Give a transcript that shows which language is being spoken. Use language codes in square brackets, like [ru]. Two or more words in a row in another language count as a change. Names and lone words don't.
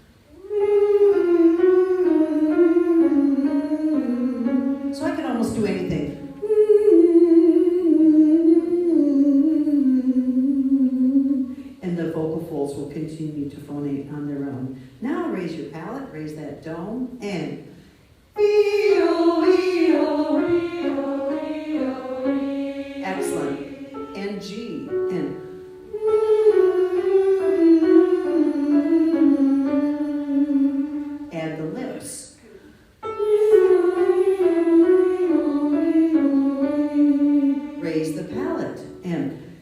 [en] So I can almost do anything. And the vocal folds will continue to phonate on their own. Now raise your palate, raise that dome, and. E-O, E-O, E-O, E-O, E. Excellent. And G, and. Add the lips. Raise the palate, and.